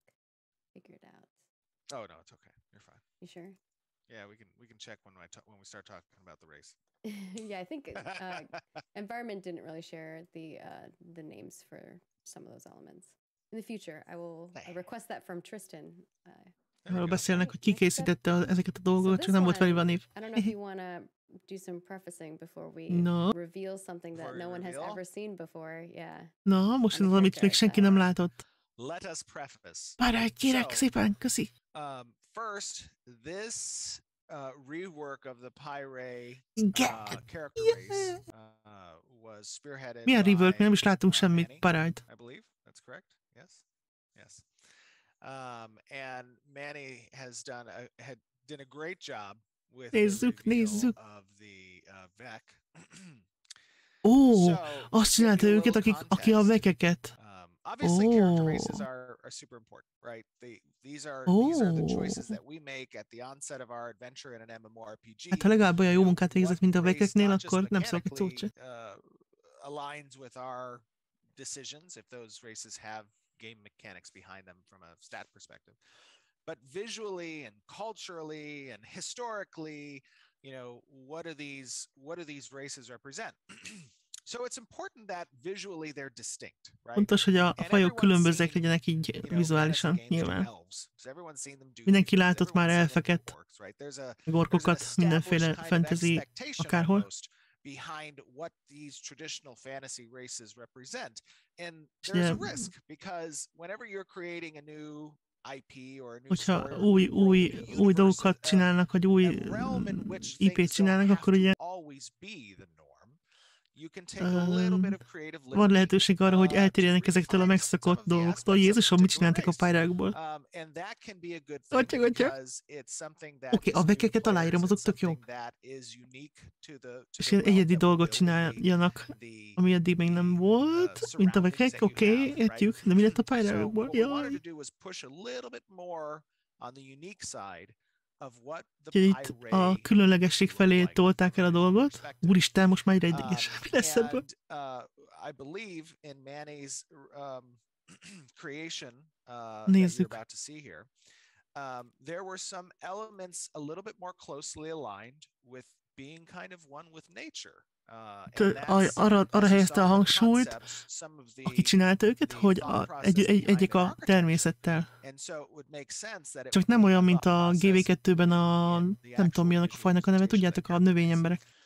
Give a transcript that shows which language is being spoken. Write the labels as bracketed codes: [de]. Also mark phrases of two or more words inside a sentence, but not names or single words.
[en] Figure it out. Oh no, it's okay. You're fine. You sure? Yeah, we can check when we start talking about the race. Yeah, I think environment didn't really share the names for some of those elements. In the future, I will request that from Tristan. [hu] Arról beszélnek, hogy ki készítette ezeket a dolgokat, csak nem volt felírva a név. [en] I don't know if you want to do some prefacing before we reveal something that no one has ever seen before. Yeah. [hu] Na, most az, amit még senki nem látott. [en] Let us preface. [hu] Báraj, kérek szépen, köszi. [en] First, this rework of the py'rai character race was spearheaded. [hu] Milyen rework? Nem is látunk semmit, py'rai-t. [en] I believe that's correct. Yes. And Manny has done a great job with [hu] nézzük. [en] Of the VEC. [hu] Azt csinálta őket, aki a vekeket. [en] Obviously, character races are super important, right? These are the choices that we make at the onset of our adventure in an MMORPG. [hu] Hát ha legalább olyan jó munkát végzett, mint a vekeknél, akkor nem szólok egy szót se. [en] Aligns with our decisions if those races have game mechanics behind them from a stat perspective. But visually and culturally and historically, what do these races represent? So it's important that visually they're distinct, right? [hu] Fontos, hogy a fajok különbözőek legyenek így vizuálisan, nyilván. Mindenki látott már elfeket, orkokat, mindenféle fantasy, akárhol. [en] Behind what these traditional fantasy races represent. And there's a risk because whenever you're creating a new IP or a new story, [hu] új dolgokat csinálnak, vagy új IP-t csinálnak, akkor ugye van lehetőség arra, hogy eltérjenek ezektől a megszokott dolgoktól. Jézusom, mit csináltak a py'rai-ból? Oké, a vekeket aláírom, azok tök jó. És ilyen egyedi dolgot csináljanak, ami eddig még nem volt, mint a vekek, oké, értjük, de mi lett a py'rai-ból? Jaj. Itt a különlegesség felé tolták el a dolgot. Úristen, most már egyre idegesebb lesz ebből. [en] I believe in Manny's creation that you're about to see here, there were some elements a little bit more closely aligned with [hu] Arra helyezte a hangsúlyt, aki csinálta őket, hogy egyek a természettel. Csak nem olyan, mint a GV2-ben a, nem tudom mi annak a fajnak a neve, tudjátok, a növényemberek.